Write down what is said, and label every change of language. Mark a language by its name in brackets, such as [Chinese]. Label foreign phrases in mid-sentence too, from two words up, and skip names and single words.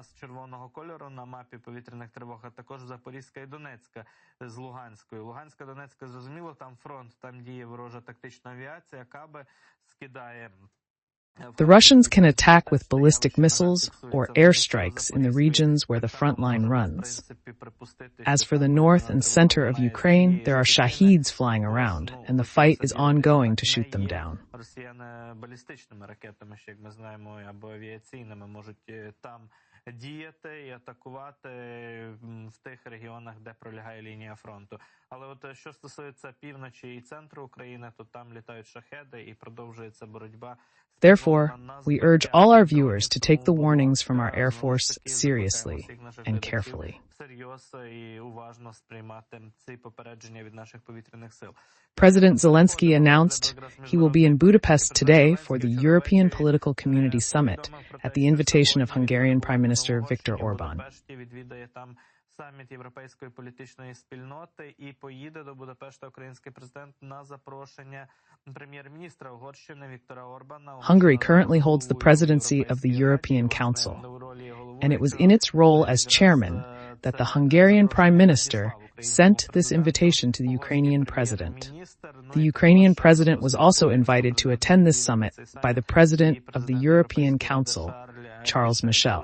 [English] The Russians can attack with ballistic missiles or airstrikes in the regions where the front line runs. As for the north and center of Ukraine, there are Shaheeds flying around, and the fight is ongoing to shoot them down. [Ukrainian] Діяти і атакувати в тих регіонах, де пролягає лінія фронту. Але от що стосується півночі і центру України, то там літають шахеди і продовжується боротьба. [English] Therefore, we urge all our viewers to take the warnings from our Air Force seriously and carefully. President Zelenskyy announced he will be in Budapest today for the European Political Community Summit at the invitation of Hungarian Prime Minister Viktor Orban. [Ukrainian] Саміт Європейської політичної спільноти і поїде до Будапешта український президент на запрошення прем'єр-міністра Угорщини Віктора Орбана. [English] Hungary currently holds the presidency of the European Council, and it was in its role as chairman that the Hungarian Prime Minister sent this invitation to the Ukrainian president. The Ukrainian president was also invited to attend this summit by the president of the European Council, Charles Michel.